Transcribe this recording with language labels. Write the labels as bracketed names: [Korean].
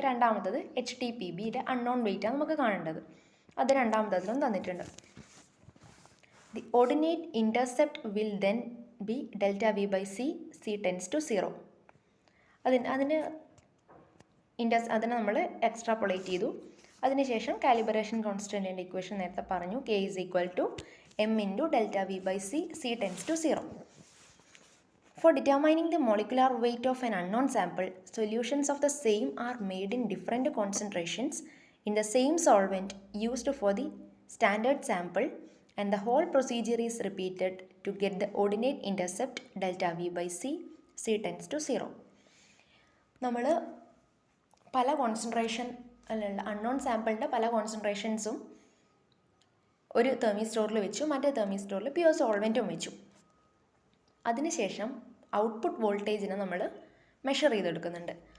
[Malayalam] രണ്ടാമത്തത് HTPBയുടെ unknown wait ആണ് നമുക്ക് കാണേണ്ടത്. അത് രണ്ടാമത്തതിലും തന്നിട്ടുണ്ട്. [English] The ordinate intercept will then be delta V by C, C tends to 0. [Malayalam] അതിനെ നമ്മൾ എക്സ്ട്രാപൊളേറ്റ് ചെയ്തു. അതിനുശേഷം കാലിബ്രേഷൻ കോൺസ്റ്റൻറ്റിൻ്റെ ഇക്വേഷൻ നേരത്തെ പറഞ്ഞു. [English] K is equal to m into delta v by c, c tends to 0. For determining the molecular weight of an unknown sample, solutions of the same are made in different concentrations in the same solvent used for the standard sample, and the whole procedure is repeated to get the ordinate intercept delta v by c, c tends to 0. [Malayalam] നമ്മൾ പല concentration unknown സാമ്പിളിൻ്റെ പല കോൺസെൻട്രേഷൻസും ഒരു തെർമിസ്റ്റോറിൽ വെച്ചു, മറ്റേ തെർമിസ്റ്റോറിൽ pure സോൾവെൻറ്റും വെച്ചു. അതിനുശേഷം output വോൾട്ടേജിനെ നമ്മൾ മെഷർ ചെയ്തെടുക്കുന്നുണ്ട്.